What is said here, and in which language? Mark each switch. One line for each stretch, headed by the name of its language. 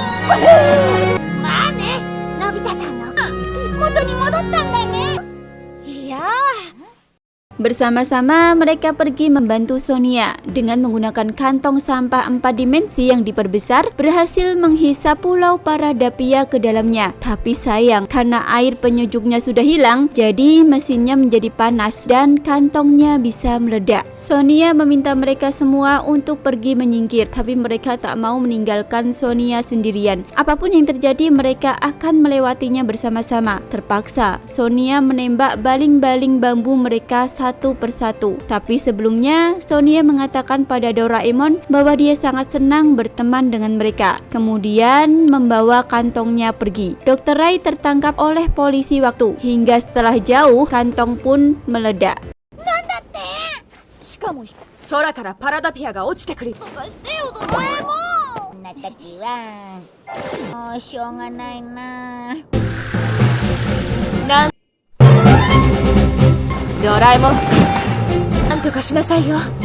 Japanese: まあね、のび太さんの元に戻ったんだね。いや
Indonesian: Bersama-sama mereka pergi membantu Sonia dengan menggunakan kantong sampah 4 dimensi yang diperbesar, berhasil menghisap pulau Paradapia ke dalamnya. Tapi sayang, karena air penyujuknya sudah hilang, jadi mesinnya menjadi panas dan kantongnya bisa meledak. Sonia meminta mereka semua untuk pergi menyingkir, tapi mereka tak mau meninggalkan Sonia sendirian. Apapun yang terjadi, mereka akan melewatinya bersama-sama. Terpaksa, Sonia menembak baling-baling bambu mereka satu persatu. Tapi sebelumnya, Sonia mengatakan pada Doraemon bahwa dia sangat senang berteman dengan mereka. Kemudian membawa kantongnya pergi. Dr. Rai tertangkap oleh polisi waktu. Hingga setelah jauh, kantong pun meledak.
Japanese: しかも空からパラダピアが落ちてくる。とかしてよ、ドラえもん。こんな時はもうしょうがないな。ドラえもん、なんとかしなさいよ。